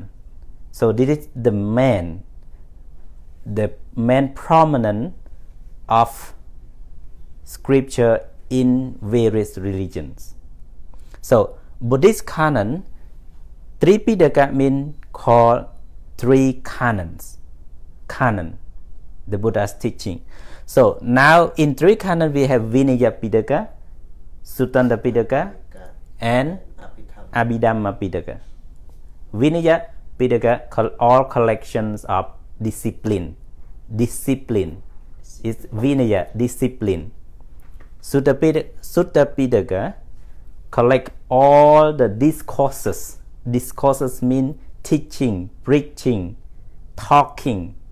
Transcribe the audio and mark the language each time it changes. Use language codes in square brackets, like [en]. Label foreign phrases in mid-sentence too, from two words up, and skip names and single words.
[en] So this is the main prominent of scripture in various religions. So Buddhist canon, Tripitaka means called three canons. Canon, the Buddha's teaching. So now in three canon we have Vinaya Pitaka, Sutta Nipāta, and Abhidhamma Pitaka. Vinaya Pitaka, all collections of discipline. Discipline is Vinaya, discipline. Sutta Pitaka collect all the discourses. Discourses mean teaching, preaching, talking.